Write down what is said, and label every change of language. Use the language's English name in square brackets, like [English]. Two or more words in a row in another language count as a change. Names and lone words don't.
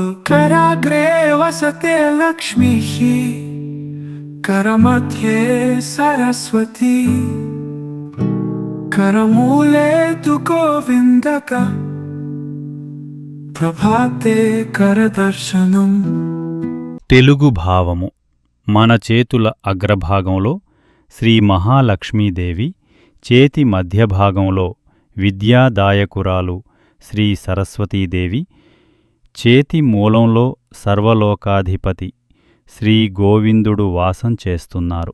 [Sanskrit] कराग्रे वसते लक्ष्मीः करमध्ये सरस्वती करमूले तु गोविन्दक ప్రభాతే కరదర్శనం. [Telugu] తెలుగు భావము. మన చేతుల అగ్రభాగంలో శ్రీ మహాలక్ష్మీదేవి, చేతి మధ్యభాగంలో విద్యాదాయకురాలు శ్రీ సరస్వతీదేవి, చేతి మూలంలో సర్వలోకాధిపతి శ్రీ గోవిందుడు వాసం చేస్తున్నారు.